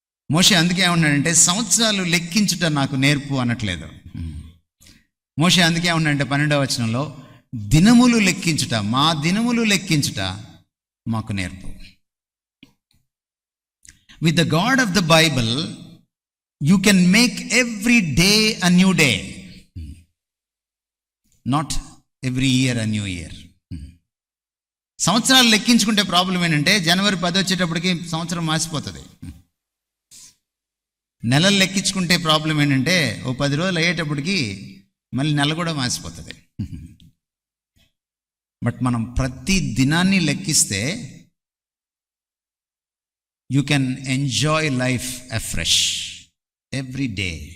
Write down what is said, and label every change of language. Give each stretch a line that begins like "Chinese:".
Telugu: మోషే అందుకే ఏమన్నాడంటే, సంవత్సరాలు లెక్కించుట నాకు నేర్పు అనట్లేదు. మోషే అందుకే ఏమన్నాడంటే 12వ వచనంలో, దినములు లెక్కించుట, మా దినములు లెక్కించుట మాకు నేర్పు.
English: With the God of the Bible you can make every day a new day, not every year a new year.
Telugu: సంవత్సరాలు లెక్కించుకుంటే ప్రాబ్లం ఏంటంటే, జనవరి 10 వచ్చేటప్పటికి సంవత్సరం మాసిపోతుంది. నెలలు లెక్కించుకుంటే ప్రాబ్లం ఏంటంటే, ఓ 10 రోజులు అయ్యేటప్పటికి మళ్ళీ నెల కూడా మాసిపోతుంది.
English: but
Telugu: మనం ప్రతి దినాన్ని లెక్కిస్తే
English: You can enjoy life afresh every day.